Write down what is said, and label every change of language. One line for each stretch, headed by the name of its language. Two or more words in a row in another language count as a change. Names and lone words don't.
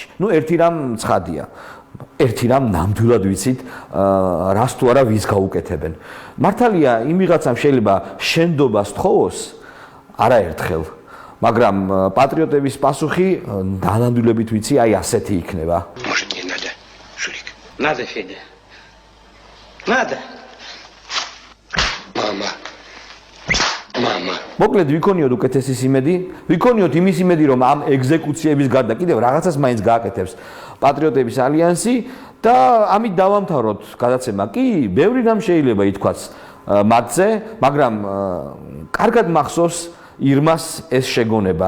Georgian: ერთი რამ ცხადია. ერთი რამ ნამდვილად ვიცით, რას თუ არა ვის გაუკეთებენ. მართალია, იმ ვიღაცამ შეიძლება შენდობას თხოვოს არაერთხელ, მაგრამ პატრიოტების პასუხი დანამდვილებით ვიცი, აი ასეთი იქნება.
Russian: Может, не надо, Шурик? Надо, Федя. Надо. Мама.
Georgian: მოკლედ ვიქონიოთ უკეთესის იმედი, ვიქონიოთ იმის იმედი, რომ ამ ეგზეკუციების გარდა კიდევ რაღაცას მაინც გააკეთებს პატრიოტების ალიანსი და ამით დავამთავროთ გადაცემა. კი, ბევრი რამ შეიძლება ითქვას მათზე, მაგრამ კარგად მახსოვს ირმას ეს შეგონება.